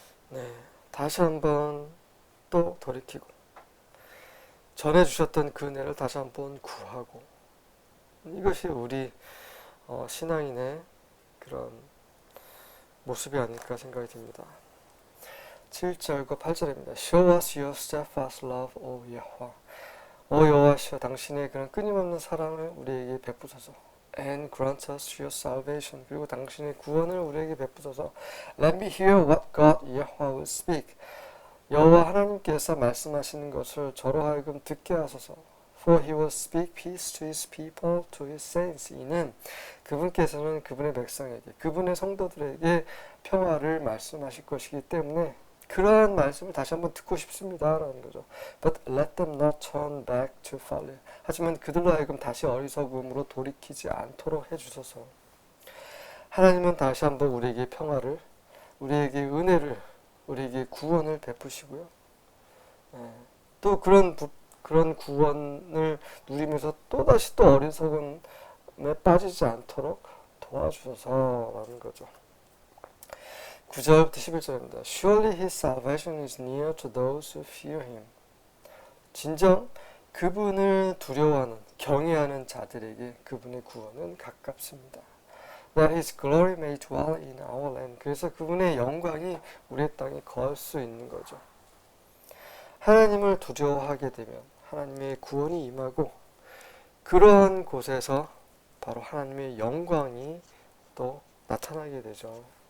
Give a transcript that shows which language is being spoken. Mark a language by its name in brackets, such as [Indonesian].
[Korean] 네, 다시 한번 또 돌이키고 전해 주셨던 그 은혜를 다시 한번 구하고, 이것이 우리 신앙인의 그런 모습이 아닐까 생각이 듭니다. 7절과 8절입니다. [English] Show us your steadfast love, O Yahweh. [Korean] 오 여호와시여, 당신의 그런 끊임없는 사랑을 우리에게 베푸소서. [English] And grant us your salvation. [Korean] 그리고 당신의 구원을 우리에게 베푸소서. [English] Let me hear what God Yahweh will speak. [Korean] 여호와 하나님께서 말씀하시는 것을 저로 하여금 듣게 하소서. [English] For he will speak peace to his people, to his saints. [Korean] 이는 그분께서는 그분의 백성에게, 그분의 성도들에게 평화를 말씀하실 것이기 때문에 그러한 말씀을 다시 한번 듣고 싶습니다 라는 거죠. [English] But let them not turn back to folly. [Korean] 하지만 그들로 하여금 다시 어리석음으로 돌이키지 않도록 해주소서. 하나님은 다시 한번 우리에게 평화를, 우리에게 은혜를, 우리에게 구원을 베푸시고요. 또 그런 구원을 누리면서 또다시 또 어리석음에 빠지지 않도록 도와주셔서라는 거죠. 9절부터 11절입니다. [English] Surely his salvation is near to those who fear him. [Korean] 진정 그분을 두려워하는, 경외하는 자들에게 그분의 구원은 가깝습니다. [English] That his glory may dwell in our land. [Korean] 그래서 그분의 영광이 우리의 땅에 거할 수 있는 거죠. 하나님을 두려워하게 되면 하나님의 구원이 임하고, 그러한 곳에서 바로 하나님의 영광이 또 나타나게 되죠.